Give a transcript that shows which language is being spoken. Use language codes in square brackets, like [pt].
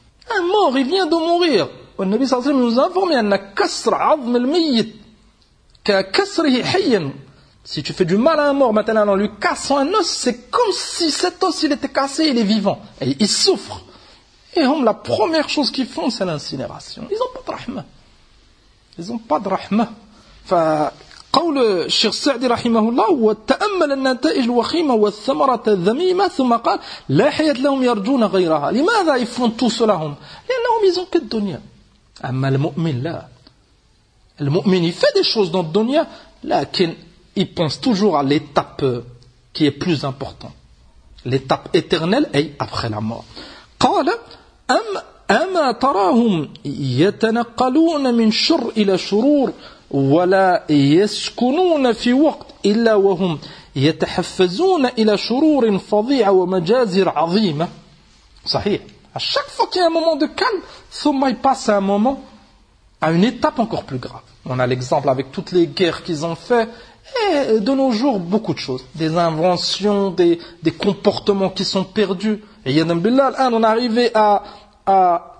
[fr] Un mort, il vient de mourir. Le Nabi sallallahu alayhi wa sallam nous a informé. Si tu fais du mal à un mort, maintenant en lui cassant un os, c'est comme si cet os il était cassé, il est vivant. Et il souffre. Et hum, la première chose qu'ils font, c'est l'incinération. Ils n'ont pas de rahma. Ils n'ont pas de rahma. [ar] قول الشيخ سعدي رحمه الله وتأمل النتائج الوخيمة والثمرة الذميمة ثم قال لا حياة لهم يرجون غيرها. لماذا يفعلون [fr] tout cela? [ar] لأنهم [fr] ils ont que [ar] الدنيا. أما المؤمن لا. المؤمن [fr] il fait des choses dans le dunya, [ar] لكن [fr] il pense toujours à l'étape qui est plus importante. L'étape éternelle est après la mort. [ar] قال أما تراهم يتنقلون من شر إلى شرور ولا يسكنون في وقت إلا وهم يتحفزون إلى شرور فظيعة ومجازر عظيمة. صحيح. [fr] À chaque fois qu'il y a un moment de calme, [ar] ثم [fr] il passe à un moment, à une étape encore plus grave. On a l'exemple avec toutes les guerres qu'ils ont fait. Et de nos jours, beaucoup de choses. Des inventions, des comportements qui sont perdus. Et yadam billah, on est arrivé à